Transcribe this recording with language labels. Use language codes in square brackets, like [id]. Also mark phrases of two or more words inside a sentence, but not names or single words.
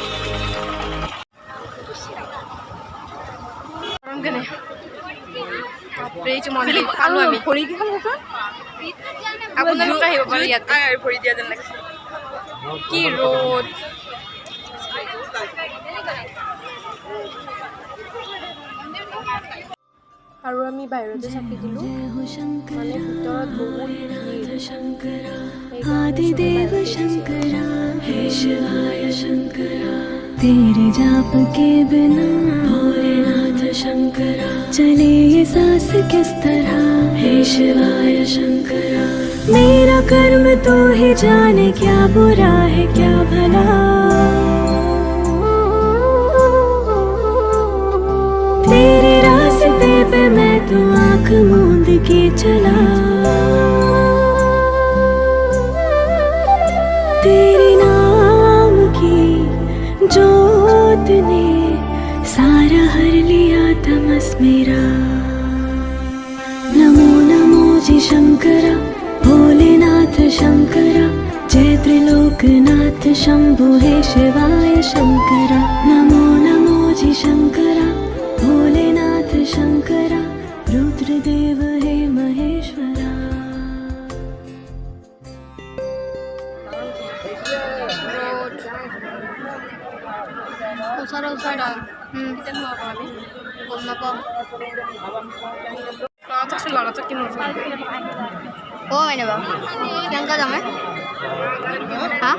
[as] গৰম কেনে বাপৰে এইটো মন্দিৰ পালোঁ আমি ভৰি কেইখন আছে আপোনালোকে আহিব পাৰে ইয়াতে ভৰি দিয়া যেন লাগিছে কি ৰ'দ আৰু আমি বাহিৰতে চাকি দিলোঁ মানে ভিতৰত বহুত [hi] आदिदेव शंकरा हे शिवाय शंकरा तेरे जाप के बिना भोलेनाथ शंकरा चले ये सांस किस तरह हे शिवाय शंकरा मेरा कर्म तो ही जाने क्या बुरा है क्या भला तेरे रास्ते पे मैं तो आँख मूंद के चला तेरे नाम की जोत ने सारा हर लिया तमस मेरा नमो नमो जी शंकरा भोलेनाथ शंकरा जय त्रिलोकनाथ शंभु हे शिवाय शंकरा नमो नमो जी शंकरा भोलेनाथ शंकरा रुद्रदेव हे महेश्वरा [as] ওচৰে ওচৰে কেতিয়া সোমাব আমি গম নাপাওঁ ল'ৰাটো আছে ল'ৰাটো কি মজা মানে বাৰু কেনেকৈ যামে হা